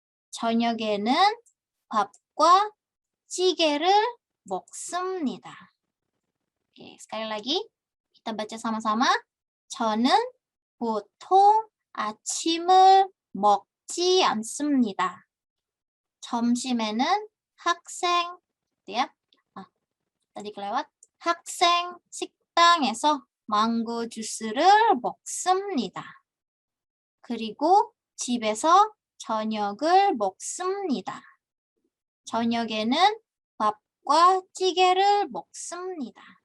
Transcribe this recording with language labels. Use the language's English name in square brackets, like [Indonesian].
[Korean] 저녁에는 밥과 찌개를 먹습니다. [Indonesian] Oke, sekali lagi kita baca sama-sama. [Korean] 저는 보통 아침을 먹지 않습니다. 점심에는 [Indonesian] gitu ya. Tadi kelewat. [Korean] 학생 식당에서 망고 주스를 먹습니다. 그리고 집에서 저녁을 먹습니다. 저녁에는 밥과 찌개를 먹습니다.